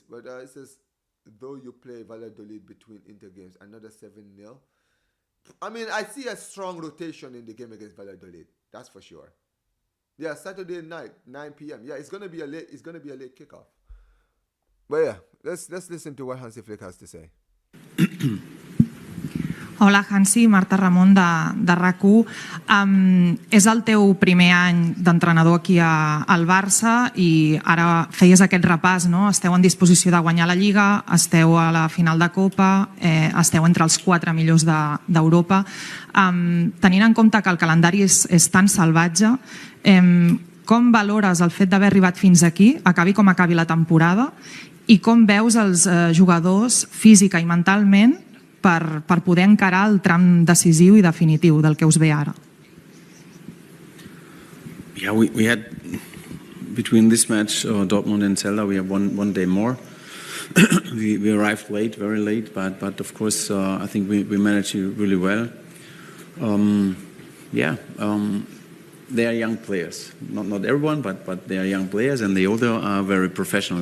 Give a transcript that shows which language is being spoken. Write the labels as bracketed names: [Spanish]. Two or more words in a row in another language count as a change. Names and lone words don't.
[English] But it says, though you play Valladolid between Inter games, another 7-0. I mean, I see a strong rotation in the game against Valladolid. That's for sure. Yeah, Saturday night, 9 p.m. Yeah, it's gonna be a late kickoff. But yeah, let's listen to what Hansi Flick has to say. [Catalan] Hola, Hansi, Marta Ramon de RAC1. És el teu primer any d'entrenador aquí al Barça i ara feies aquest repàs, no? Esteu en disposició de guanyar la Liga, esteu a la final de Copa, esteu entre els 4 millors d'Europa. Tenint en compte que el calendari és tan salvatge, com valores el fet d'haver arribat fins aquí, acabi com acabi la temporada, i com veus els jugadors física i mentalment per poder encarar el tram decisiu i definitiu del que us ve ara? [English] Yeah, we had between this match, Dortmund and Celta, we have one day more. we arrived late, very late, but of course I think we managed it really well. They are young players, not everyone, but they are young players, and the older are very professional.